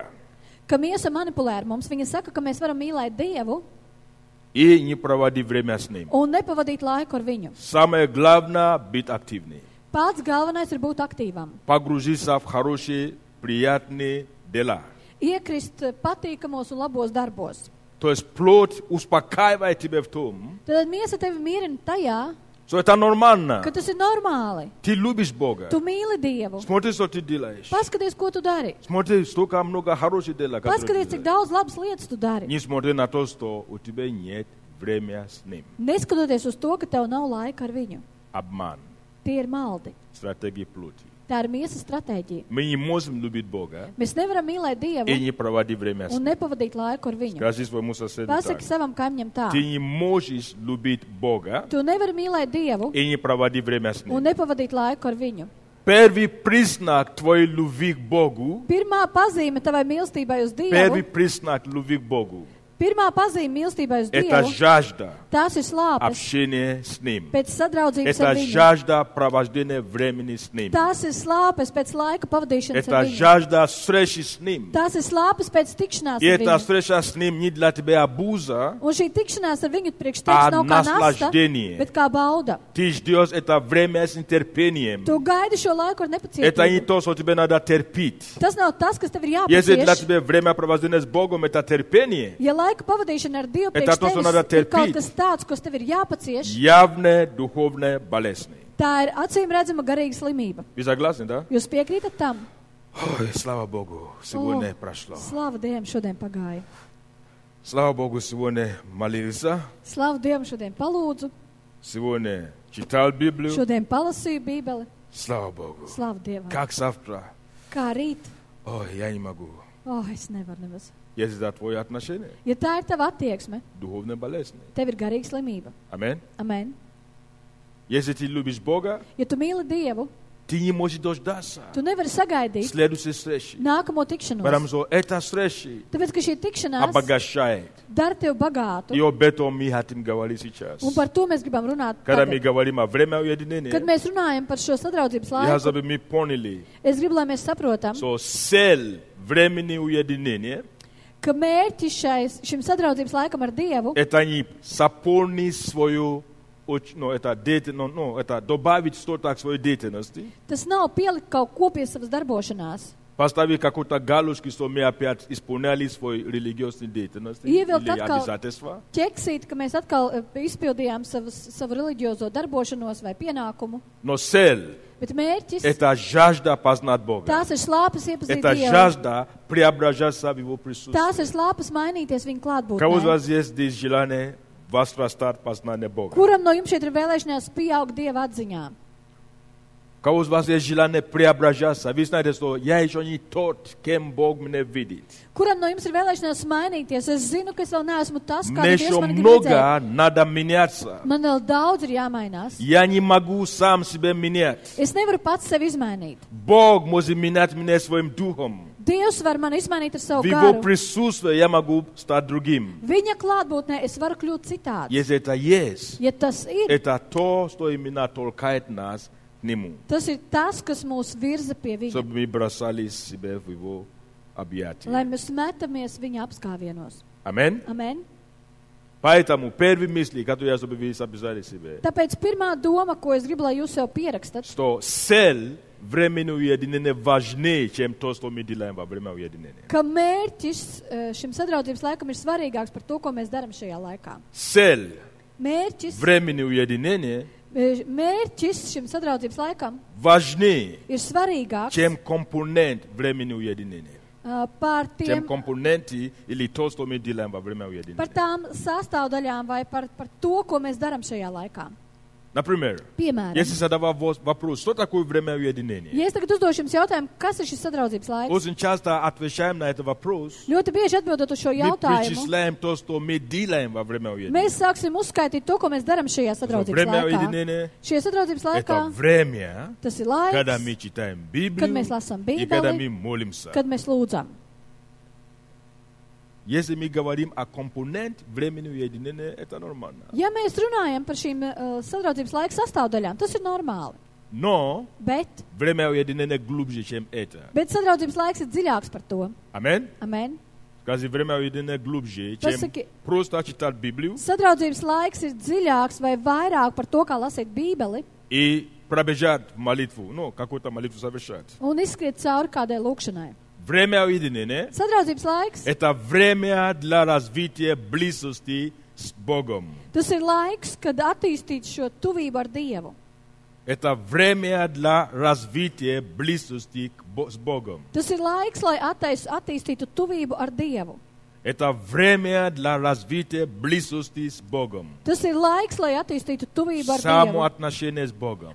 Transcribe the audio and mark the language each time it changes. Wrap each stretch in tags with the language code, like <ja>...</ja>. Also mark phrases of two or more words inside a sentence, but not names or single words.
<lv>ka miesa manipulē ar mums. Viņa saka, ka mēs varam mīlēt Dievu</lv> <ru>и не проводить время с Ним.</ru> <lv>un nepavadīt laiku ar viņu.</lv> <ru>Самое главное – быть активным.</ru> <lv>Pats galvenais ir būt aktīvam.</lv> <ru>Погрузиться в хорошие, приятные дела.</ru> <lv>Iekrist patīkamos un labos darbos.</lv> <ru>То есть плоть успокаивает тебя в том,</ru> <lv>Tad miesa tevi mierina tajā,</lv> <ru>что это нормально.</ru> <lv>ka tas ir normāli.</lv> <ru>Ты любишь Бога.</ru> <lv>Tu mīli Dievu.</lv> <ru>Смотри, что ты делаешь.</ru> <lv>Paskaties, ko tu dari.</lv> <ru>Смотри, столько много хороших дел, которые</ru> <lv>Paskaties,</lv> <ru>ты</ru> <lv>cik</lv> <ru>делаешь.</ru> <lv>daudz labas lietas tu dari.</lv> <ru>Не смотри на то, что у тебя нет времени с Ним.</ru> <lv>Neskatoties uz to, ka tev nav laika ar viņu.</lv> <ru>Обман.</ru> <lv>Tie ir maldi.</lv> <ru>Стратегии плоти.</ru> <lv>Tā ir miesas stratēģija.</lv> <ru>Мы не можем любить Бога</ru> <lv>Mēs nevaram mīlēt Dievu</lv> <ru>и не проводить время с</ru> <lv>un</lv> <ru>Ним.</ru> <lv>nepavadīt laiku ar viņu.</lv> <ru>Скажи своему соседу так.</ru> <lv>Pasaki savam kaimiņam tā.</lv> <ru>Ты не можешь любить Бога</ru> <lv>Tu nevari mīlēt Dievu</lv> <ru>и не проводить время с</ru> <lv>un</lv> <ru>Ним.</ru> <lv>nepavadīt laiku ar viņu.</lv> <ru>Первый признак твоей любви к Богу,</ru> <lv>Pirmā pazīme tavai mīlestībai uz</lv> <ru>первый</ru> <lv>Dievu,</lv> <ru>признак любви к Богу,</ru> <lv>pirmā pazīme mīlestībai uz</lv> <ru>это</ru> <lv>Dievu,</lv> <ru>жажда</ru> <lv>tās ir slāpes</lv> <ru>общения с Ним.</ru> <lv>pēc sadraudzības ar</lv> <ru>Это</ru> <lv>viņu.</lv> <ru>жажда провождения времени с Ним.</ru> <lv>Tās ir slāpes pēc laika pavadīšanas</lv> <ru>Это</ru> <lv>ar viņu.</lv> <ru>жажда встречи с Ним.</ru> <lv>Tās ir slāpes pēc tikšanās</lv> <ru>И</ru> <lv>ar</lv> <ru>эта</ru> <lv>viņu.</lv> <ru>встреча с Ним не для тебя обуза,</ru> <lv>Un šī tikšanās ar viņu priekš</lv> <ru>А</ru> <lv>tevis nav kā nasta,</lv> <ru>наслаждение.</ru> <lv>bet kā bauda.</lv> <ru>ты ждешь это время с нетерпением.</ru> <lv>Tu gaidi šo laiku ar</lv> <ru>Это не</ru> <lv>nepacietību.</lv> <ru>то, что тебе надо терпеть.</ru> <lv>Tas nav tas, kas tev ir</lv> <ru>Если для</ru> <lv>jāpacieš.</lv> <ru>тебя время провождения с Богом это терпение,</ru> <lv>Ja laika pavadīšana ar Dievu</lv> <ru>Это</ru> <lv>priekš</lv> <ru>то, что</ru> <lv>tevis</lv> <ru>надо</ru> <lv>ir kaut</lv> <ru>терпеть.</ru> <lv>kas tāds, kas tev ir jāpacieš,</lv> <ru>явная духовная болезнь.</ru> <lv>tā ir acīm redzama garīga slimība.</lv> <ru>Вы согласны, да?</ru> <lv>Jūs piekrītat tam?</lv> <ru>Ой, слава Богу, сегодня прошло.</ru> <lv>Slāva Dievam šodien pagāja.</lv> <ru>Слава Богу, сегодня молился,</ru> <lv>Slāva Dievam šodien palūdzu,</lv> <ru>сегодня читал Библию.</ru> <lv>šodien palasīju Bībeli.</lv> <ru>Слава Богу.</ru> <lv>Slāva Dievam.</lv> <ru>Как завтра?</ru> <lv>Kā rīt?</lv> <ru>Ой, я не могу.</ru> <lv>Es nevaru nemaz.</lv> <ru>Если это твое отношение,</ru> <lv>Ja tā ir tava attieksme,</lv> <ru>духовная болезнь.</ru> <lv>tev ir garīga slimība.</lv> <ru>Аминь.</ru> <lv>Amen.</lv> <ru>Если ты любишь Бога,</ru> <lv>Ja tu mīli Dievu,</lv> <ru>ты не можешь дождаться</ru> <lv>tu nevari sagaidīt</lv> <ru>следующей встречи.</ru> <lv>nākamo tikšanos.</lv> <ru>Потому что эта встреча</ru> <lv>Tāpēc, ka šī tikšanās</lv> <ru>обогащает.</ru> <lv>dara tev bagātu.</lv> <ru>И об этом мы хотим говорить сейчас.</ru> <lv>Un par to mēs gribam runāt</lv> <ru>Когда мы</ru> <lv>tagad.</lv> <ru>говорим о время уединения,</ru> <lv>Kad mēs runājam par šo sadraudzības</lv> <ru>я</ru> <lv>laiku,</lv> <ru>чтобы мы поняли,</ru> <lv>es gribu, lai mēs saprotam,</lv> <ru>что цель времени уединения</ru> <lv>ka mērķis šim sadraudzības laikam ar Dievu</lv> <ru>это не заполнить свою, это добавить что-то к своей деятельности,</ru> <lv>tas nav pielikt kaut ko pie savas darbošanās.</lv> <ru>поставить какой-то галочку, что мы опять исполняли свою религиозную деятельность</ru> <lv>Ievilkt</lv> <ru>или</ru> <lv>atkal</lv> <ru>обязательства.</ru> <lv>ķeksīt, ka mēs atkal izpildījām savu reliģiozo darbošanos vai pienākumu.</lv> <ru>Но цель</ru> <lv>Bet mērķis,</lv> <ru>это жажда познать Бога.</ru> <lv>tās ir slāpes iepazīt</lv> <ru>Это</ru> <lv>Dievu.</lv> <ru>жажда преображаться в Его присутствии.</ru> <lv>Тās ir slāpes mainīties viņa</lv> <ru>Кого из</ru> <lv>klātbūtnē.</lv> <ru>вас есть здесь желание возрастать познание Бога?</ru> <lv>Kuram no jums šeit ir vēlēšanās pieaugt Dieva atziņā?</lv> <ru>Кого из вас есть желание преображаться? Вы знаете, что я еще не тот, кем Бог меня видит.</ru> <lv>Kuram no jums ir vēlēšanās mainīties? Es zinu, ka es vēl neesmu tas,</lv> <ru>Мне</ru> <lv>kādu Dievs</lv> <ru>еще</ru> <lv>man grib redzēt.</lv> <ru>много надо меняться.</ru> <lv>Man vēl daudz ir jāmainās.</lv> <ru>Я не могу сам себя менять.</ru> <lv>Es nevaru pats sevi izmainīt.</lv> <ru>Бог может менять меня своим духом.</ru> <lv>Dievs var mani izmainīt ar savu</lv> <ru>В Его</ru> <lv>garu.</lv> <ru>присутствии я могу стать другим.</ru> <lv>Viņa klātbūtnē es varu kļūt citāds.</lv> <ru>Если это есть,</ru> <lv>Ja tas ir,</lv> <ru>это то, что именно толкает нас к Нему.</ru> <lv>tas ir tas, kas mūs virza pie viņa.</lv> <ru>Чтобы мы бросали себя в Его</ru> <lv>Lai</lv> <ru>объятия.</ru> <lv>mēs metamies viņa apskāvienos.</lv> <ru>Аминь.</ru> <lv>Amen.</lv> <ru>Поэтому первые мысли, которые я, чтобы вы записали себе,</ru> <lv>Tāpēc pirmā doma, ko es gribu, lai jūs sev pierakstat,</lv> <ru>что цель времени уединения важнее, чем то, что мы делаем во время уединения.</ru> <lv>ka mērķis šim sadraudzības laikam ir svarīgāks par to, ko mēs darām šajā laikā.</lv> <ru>Цель</ru> <lv>Mērķis,</lv> <ru>времени уединения</ru> <lv>mērķis šim sadraudzības laikam</lv> <ru>важнее,</ru> <lv>ir svarīgāks</lv> <ru>чем компонент времени уединения.</ru> <lv>par</lv> <ru>Чем</ru> <lv>tiem,</lv> <ru>компоненты или то, что мы делаем во время</ru> <lv>par</lv> <ru>уединения.</ru> <lv>tām sastāvdaļām vai par to, ko mēs darām šajā laikā.</lv> <ru>Например,</ru> <lv>Piemēram,</lv> <ru>если задавать вопрос, что такое время уединения?</ru> <lv>ja es tagad uzdošu jums jautājumu, kas ir šis sadraudzības laiks,</lv> <ru>Очень часто отвечаем на этот вопрос.</ru> <lv>ļoti bieži atbildot uz šo</lv> <ru>Мы</ru> <lv>jautājumu,</lv> <ru>перечисляем то, что мы делаем во время уединения.</ru> <lv>mēs sāksim uzskaitīt to, ko mēs darām šajā sadraudzības</lv> <ru>Время</ru> <lv>laikā.</lv> <ru>уединения</ru> <lv>Šajā sadraudzības</lv> <ru>– это</ru> <lv>laikā</lv> <ru>время,</ru> <lv>tas ir</lv> <ru>когда</ru> <lv>laiks,</lv> <ru>мы читаем</ru> <lv>kad</lv> <ru>Библию</ru> <lv>mēs lasām</lv> <ru>и когда мы</ru> <lv>Bībeli,</lv> <ru>молимся.</ru> <lv>kad mēs lūdzam.</lv> <ru>Если мы говорим о компоненте времени уединения, это нормально.</ru> <lv>Ja mēs runājam par šīm sadraudzības laika sastāvdaļām, tas ir normāli.</lv> <ru>Но</ru> <lv>Bet</lv> <ru>время уединения глубже, чем это.</ru> <lv>sadraudzības laiks ir dziļāks par to.</lv> <ru>Амен?</ru> <lv>Amen.</lv> <ru>Скажи, время уединения глубже, чем</ru> <lv>Pasaki,</lv> <ru>просто читать Библию</ru> <lv>sadraudzības laiks ir dziļāks vai vairāk par to, kā lasīt Bībeli</lv> <ru>и пробежать молитву, ну, какую-то молитву совершать.</ru> <lv>un izskriet cauri kādai lūkšanai.</lv> <ru>Время уединения</ru> <lv>Sadraudzības laiks, –</lv> <ru>это время для развития близости с Богом.</ru> <lv>tas ir laiks, kad attīstīt šo tuvību ar Dievu.</lv> <ru>Это время для развития близости с Богом.</ru> <lv>Tas ir laiks, lai attīstītu tuvību ar Dievu.</lv> <ru>Это время для развития близости с Богом.</ru> <lv>Tas ir laiks, lai attīstītu tuvību ar Dievu.</lv> <ru>Самоотношения с Богом.</ru>